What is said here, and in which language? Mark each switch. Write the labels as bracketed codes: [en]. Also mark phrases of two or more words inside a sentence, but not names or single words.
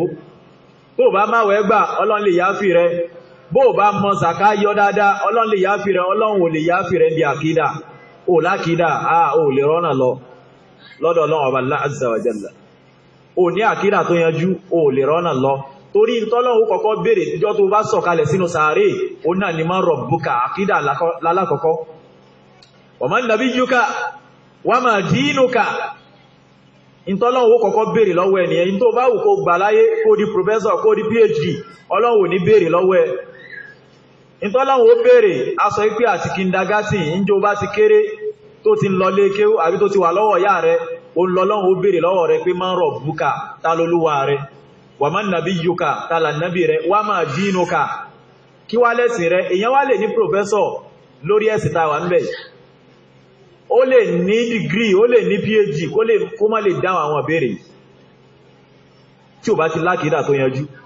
[yo] Bó bá máa wẹ́ gbà Ọlọ́run lè yááfì rẹ, bó bá mọ zàká yọ dáadáa Ọlọ́run lè yááfì rẹ, Ọlọ́run ò lè yááfì rẹ bí àkídà. Ó lákídà, ó lè rọ́nà lọ lọ́dọ̀ Ọlọ́run Ọba [ar] الله عز وجل. [yo] Ó ní àkídà tó yanjú, ó lè rọ́nà lọ. Torí tọ́lọ́run kọ́kọ́ béèrè tíjọ́ tó bá sọ̀kalẹ̀ sínú sàárè, ó náà ni [ar] من ربك, [yo] àkídà lálákọ̀ọ́kọ́. [ar] ومن نبيك، وما دينك. [yo] Ìtọ́lọ́wọ́ kọ́kọ́ béèrè lọ́wọ́ ẹniyàn, in tó bá wù kó gbà láyé, kó di professor, kó di PhD, Ọlọ́run ní béèrè lọ́wọ́ ẹ. Ìtọ́lọ́wọ́ béèrè, a sọ pé àti kindergarten, ìjọ bá ti kéré, tó ti ń lọ lé kéwú, àbí tó ti wà lọ́wọ́ yá rẹ̀, ó ń lọ́lọ́wọ́ béèrè lọ́wọ́ rẹ̀ pé [ar] من ربك, [yo] ta lolúwa rẹ̀, [ar] ومن نبيك, [yo] ta là nábì rẹ̀, [ar] وما دينك, [yo] kí wá lẹ́sìn rẹ̀ èyàn wá lè ní professor lórí ẹ̀sìn tá wà ńbẹ̀ ó lè ní degree ó lè ní PhD kó má lè dáhùn àwọn ìbéèrè tí ò bá ti lákìídà tó yanjú